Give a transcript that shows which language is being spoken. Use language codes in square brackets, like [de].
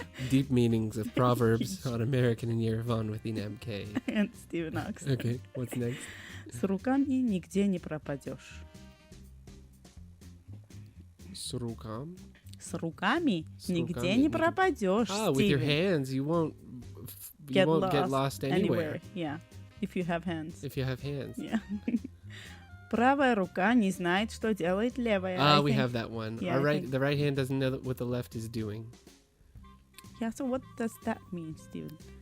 [en] Deep meanings of proverbs on American in Yerevan with Ina MK. And Steven Ox. Okay, what's next? [ru] С руками нигде не пропадешь. С руками нигде не пропадешь. [en] With your hands, you won't get lost anywhere. Yeah, if you have hands. Yeah. [ru] Правая рука не знает, что делает левая. [en] We have that one. Yeah, the right hand doesn't know what the left is doing. Yeah, so what does that mean, Steven?